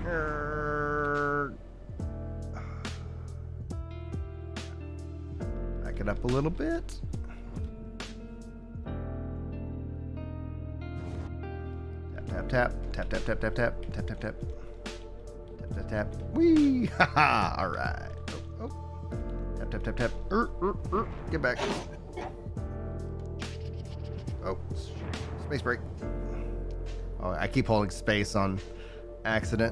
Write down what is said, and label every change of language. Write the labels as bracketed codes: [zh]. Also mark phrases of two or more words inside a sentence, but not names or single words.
[en] Back it up a little bit. Tap, tap, tap, tap, tap, tap, tap, tap, tap, tap. Tap, tap, tap. Whee! Haha! All right. Oh, oh. Tap, tap, tap, tap. Get back. Oh, space break. Oh, I keep holding space on accident.